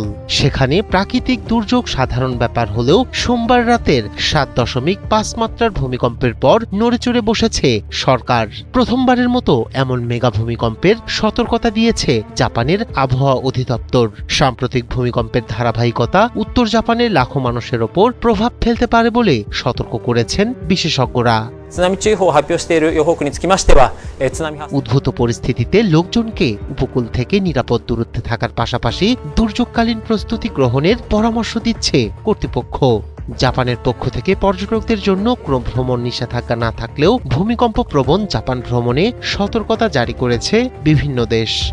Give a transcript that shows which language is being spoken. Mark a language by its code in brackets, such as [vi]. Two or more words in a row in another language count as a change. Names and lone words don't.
[bn] সেখানে প্রাকৃতিক দুর্যোগ সাধারণ ব্যাপার হলেও সোমবার রাতের ৭.৫ মাত্রার ভূমিকম্পের পর নড়েচড়ে বসেছে সরকার। প্রথমবারের মতো এমন মেগা ভূমিকম্পের সতর্কতা দিয়েছে জাপানের আবহাওয়া অধিদপ্তর। সাম্প্রতিক ভূমিকম্পের ধারাবাহিকতা উত্তর জাপানের লাখো মানুষের ওপর প্রভাব ফেলতে পারে বলে সতর্ক করেছেন বিশেষজ্ঞরা। [ja] 津波注意報を発表している予報区につきましては、津波発生 [bn] উদ্ভূত পরিস্থিতিতে লোকজনকে উপকূল থেকে নিরাপদ দূরত্বে থাকার পাশাপাশি দুর্যোগকালীন প্রস্তুতি গ্রহণের পরামর্শ দিচ্ছে কর্তৃপক্ষ। জাপানের পক্ষ থেকে পর্যটকদের জন্য কোনো ভ্রমণ নিষেধাজ্ঞা না থাকলেও ভূমিকম্প প্রবণ জাপান ভ্রমণে সতর্কতা জারি করেছে বিভিন্ন দেশ।